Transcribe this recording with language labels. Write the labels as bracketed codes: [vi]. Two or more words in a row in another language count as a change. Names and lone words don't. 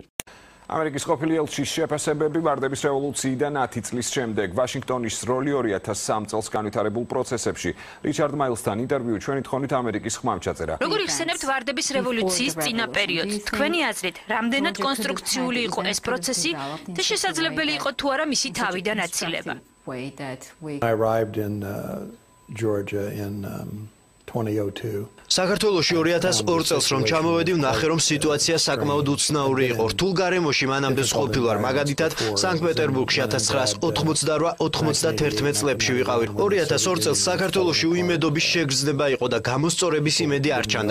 [ka] ამერიკის ყოფილი ელჩის შეფასებები ვარდების რევოლუციიდან 10 წლის შემდეგ ვაშინგტონის როლი 2003 წელს განვითარებულ პროცესებში. რიჩარდ მაილსთან ინტერვიუ ჩვენი თხოვნით ამერიკის ხმამ ჩაწერა. როგორ იხსენებთ ვარდების რევოლუციის წინა პერიოდს? თქვენი აზრით, რამდენად კონსტრუქციული იყო ეს პროცესი და შესაძლებელი იყო თუ არა მისი თავიდან აცილება? [en] I arrived in Georgia in 2002. [ka] საქართველოში 2002 წელს რომ ჩამოვედი, ვნახე რომ სიტუაცია საკმაოდ უცნაური იყო. რთულ გარემოში მანამდე ვსყოფილ ვარ, მაგალითად, სანქტ-პეტერბურგში 1991 წლებში ვიყავი. 2002 წელს საქართველოში უიმედობის შეგრძნება იყო და გამოსწორების იმედი არ ჩანდა.